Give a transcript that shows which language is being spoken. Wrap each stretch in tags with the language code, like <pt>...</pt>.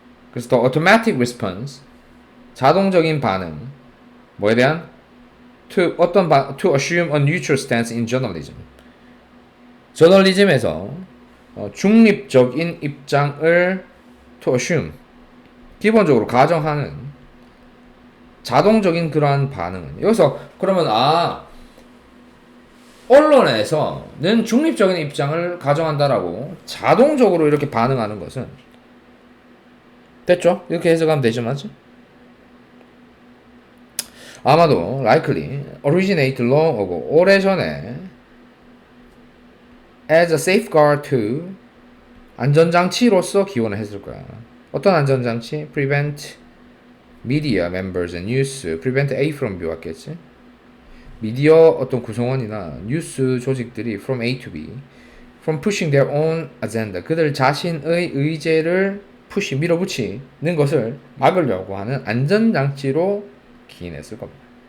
<ko>그래서</ko> <en>the automatic response</en> <ko>자동적인 반응 뭐에 대한</ko> <en>to assume a neutral stance in journalism</en> <ko>저널리즘에서 중립적인 입장을 to assume 기본적으로 가정하는 자동적인 그러한 여기서 그러면 언론에서는 중립적인 입장을 가정한다라고 자동적으로 이렇게 반응하는 것은 됐죠? 이렇게 해석하면 되죠, 맞지? 아마도</ko> <en>likely originate long ago</en> <ko>오래전에</ko> <en>as a safeguard to</en> <ko>안전장치로서 기원을 했을 거야. 어떤 안전장치?</ko> <en>prevent media members and news prevent A from B</en> <ko>왔겠지? 미디어 어떤 구성원이나 뉴스 조직들이</ko> <en>from A to B from pushing their own agenda</en> <ko>그들 자신의 의제를 밀어붙이는 것을 막으려고 하는 안전장치로 기인했을 겁니다.</ko>